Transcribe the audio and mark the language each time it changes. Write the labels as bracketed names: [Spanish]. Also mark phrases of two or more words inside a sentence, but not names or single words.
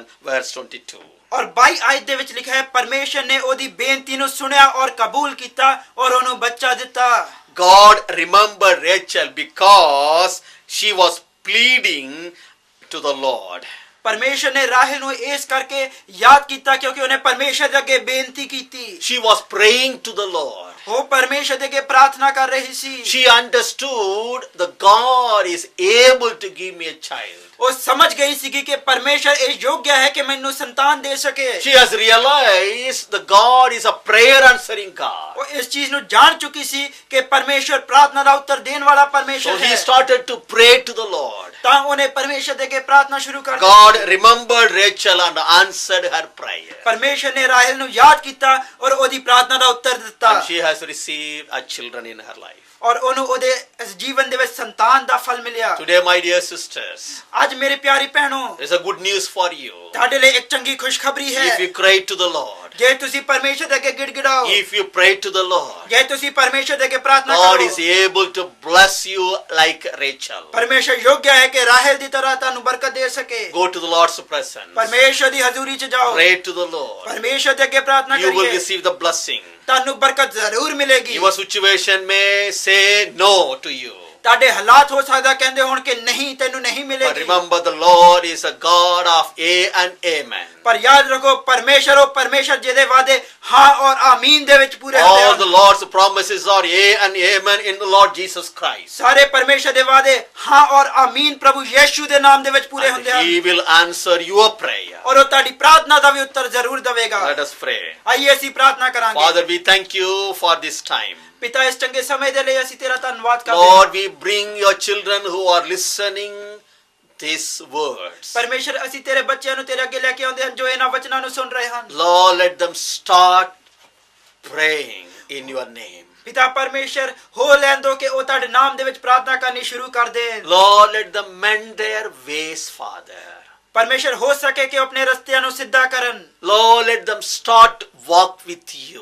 [English] Verse 22. [Punjabi] ਔਰ 22 ਆਇਤ ਦੇ ਵਿੱਚ ਲਿਖਿਆ ਹੈ ਪਰਮੇਸ਼ਵਰ ਨੇ ਉਹਦੀ ਬੇਨਤੀ ਨੂੰ ਸੁਣਿਆ ਔਰ ਕਬੂਲ ਕੀਤਾ ਔਰ ਉਹਨੂੰ ਬੱਚਾ ਦਿੱਤਾ। [English] God remembered Rachel because she was pleading to the Lord. [Punjabi] ਪਰਮੇਸ਼ਵਰ ਨੇ ਰਾਹੇਲ ਨੂੰ ਇਸ ਕਰਕੇ ਯਾਦ ਕੀਤਾ ਕਿਉਂਕਿ ਉਹਨੇ ਪਰਮੇਸ਼ਵਰ ਦੇ ਅੱਗੇ ਬੇਨਤੀ ਕੀਤੀ। [English] She was praying to the Lord. [Punjabi] ਉਹ ਪਰਮੇਸ਼ਵਰ ਦੇ ਅੱਗੇ ਪ੍ਰਾਰਥਨਾ ਕਰ ਰਹੀ ਸੀ। [English] She understood that God is able to give me a child. [Punjabi] ਉਹ ਸਮਝ ਗਈ ਸੀ ਕਿ ਪਰਮੇਸ਼ਵਰ ਇਹ ਯੋਗ ਹੈ ਕਿ ਮੈਨੂੰ ਸੰਤਾਨ ਦੇ ਸਕੇ। [English] She has realized that God is a prayer answering God. [Punjabi] ਉਹ ਇਸ ਚੀਜ਼ ਨੂੰ ਜਾਣ ਚੁੱਕੀ ਸੀ ਕਿ ਪਰਮੇਸ਼ਵਰ ਪ੍ਰਾਰਥਨਾ ਦਾ ਉੱਤਰ ਦੇਣ ਵਾਲਾ [English] So [Punjabi] ਪਰਮੇਸ਼ਵਰ [English] he [Punjabi] ਹੈ। [English] started to pray to the Lord. [Punjabi] ਤਾਂ ਉਹਨੇ ਪਰਮੇਸ਼ਰ ਦੇ ਅੱਗੇ ਪ੍ਰਾਰਥਨਾ ਸ਼ੁਰੂ ਕਰ [English] God remembered Rachel and answered her prayer. [Punjabi] ਪਰਮੇਸ਼ਰ ਨੇ ਰਾਹੇਲ ਨੂੰ ਯਾਦ ਕੀਤਾ ਔਰ ਉਹਦੀ ਪ੍ਰਾਰਥਨਾ ਦਾ ਉੱਤਰ ਦਿੱਤਾ [English] And she has received a children in her life. [Punjabi] ਔਰ ਉਹਨੂੰ ਉਹਦੇ ਇਸ ਜੀਵਨ ਦੇ ਵਿੱਚ ਸੰਤਾਨ ਦਾ ਫਲ ਮਿਲਿਆ [English] Today, my dear sisters, [Punjabi] ਅੱਜ ਮੇਰੇ ਪਿਆਰੀ ਭੈਣੋ [English] there's a good news for you. [Punjabi] ਤੁਹਾਡੇ ਲਈ ਇੱਕ ਚੰਗੀ ਖੁਸ਼ਖਬਰੀ ਹੈ [English] If you cry to the Lord, [Punjabi] ਜੇ ਤੁਸੀਂ ਪਰਮੇਸ਼ਰ ਦੇ ਅੱਗੇ ਗਿੜਗਿੜਾਓ [English] if you pray to the Lord, [Punjabi] ਜੇ ਤੁਸੀਂ ਪਰਮੇਸ਼ਰ ਦੇ ਅੱਗੇ ਪ੍ਰਾਰਥਨਾ [English] God is [Punjabi] ਕਰੋ [English] able to bless you like Rachel. [Punjabi] ਪਰਮੇਸ਼ਰ ਯੋਗ ਹੈ ਕਿ ਰਾਹੇਲ ਦੀ ਤਰ੍ਹਾਂ ਤੁਹਾਨੂੰ ਬਰਕਤ ਦੇ ਸਕੇ [English] Go to the Lord's presence. [Punjabi] ਪਰਮੇਸ਼ਰ ਦੀ ਹਜ਼ੂਰੀ 'ਚ ਜਾਓ [English] Pray to the Lord. [Punjabi] ਪਰਮੇਸ਼ਰ ਦੇ ਅੱਗੇ ਪ੍ਰਾਰਥਨਾ [English] You will [Punjabi] ਕਰੀਏ [English] receive the blessing. [Punjabi] ਤੁਹਾਨੂੰ ਬਰਕਤ ਜ਼ਰੂਰ ਮਿਲੇਗੀ [English] Your situation may say no to you. [Punjabi] ਤੁਹਾਡੇ ਹਾਲਾਤ ਹੋ ਸਕਦਾ ਕਹਿੰਦੇ ਹੋਣ ਕਿ ਨਹੀਂ ਤੈਨੂੰ ਨਹੀਂ [English] But [Punjabi] ਮਿਲੇਗੀ [English] remember, the Lord is a God of A and Amen. [Punjabi] ਪਰ ਯਾਦ ਰੱਖੋ ਪਰਮੇਸ਼ਰ ਉਹ ਪਰਮੇਸ਼ਰ ਜਿਹਦੇ ਵਾਅਦੇ ਹਾਂ ਔਰ ਆਮੀਨ ਦੇ ਵਿੱਚ ਪੂਰੇ ਹੁੰਦੇ [English] All the [Punjabi] ਹਨ [English] Lord's promises are A and Amen in the Lord Jesus Christ. [Punjabi] ਸਾਰੇ ਪਰਮੇਸ਼ਰ ਦੇ ਵਾਅਦੇ ਹਾਂ ਔਰ ਆਮੀਨ ਪ੍ਰਭੂ ਯੀਸ਼ੂ ਦੇ ਨਾਮ ਦੇ ਵਿੱਚ ਪੂਰੇ [English] And [Punjabi] ਹੁੰਦੇ ਹਨ [English] He will answer your prayer. [Punjabi] ਔਰ ਉਹ ਤੁਹਾਡੀ ਪ੍ਰਾਰਥਨਾ ਦਾ ਵੀ ਉੱਤਰ ਜ਼ਰੂਰ ਦੇਵੇਗਾ [English] Let us pray. [Punjabi] ਆਈਏ ਅਸੀਂ ਪ੍ਰਾਰਥਨਾ ਕਰਾਂਗੇ [English] Father, we thank you for this time. [Punjabi] ਪਿਤਾ ਇਸ ਚੰਗੇ ਸਮੇਂ ਦੇ ਲਈ ਅਸੀਂ ਤੇਰਾ ਧੰਨਵਾਦ ਕਰਦੇ ਹਾਂ [English] Lord, we bring your children who are listening these words. [Punjabi] ਪਰਮੇਸ਼ਰ ਅਸੀਂ ਤੇਰੇ ਬੱਚਿਆਂ ਨੂੰ ਤੇਰੇ ਅੱਗੇ ਲੈ ਕੇ ਆਉਂਦੇ ਹਾਂ ਜੋ ਇਹਨਾਂ ਵਚਨਾਂ ਨੂੰ ਸੁਣ ਰਹੇ ਹਨ [English] Lord, let them start praying in your name. [Punjabi] ਪਿਤਾ ਪਰਮੇਸ਼ਰ ਹੋ ਲੈਣ ਦੋ ਕਿ ਉਹ ਤੁਹਾਡੇ ਨਾਮ ਦੇ ਵਿੱਚ ਪ੍ਰਾਰਥਨਾ ਕਰਨੀ ਸ਼ੁਰੂ ਕਰ ਦੇਣ [English] Lord, let them mend their ways, Father. [Punjabi] ਪਰਮੇਸ਼ਰ ਹੋ ਸਕੇ ਕਿ ਉਹ ਆਪਣੇ ਰਸਤਿਆਂ ਨੂੰ ਸਿੱਧਾ ਕਰਨ [English] Lord, let them start walk with you.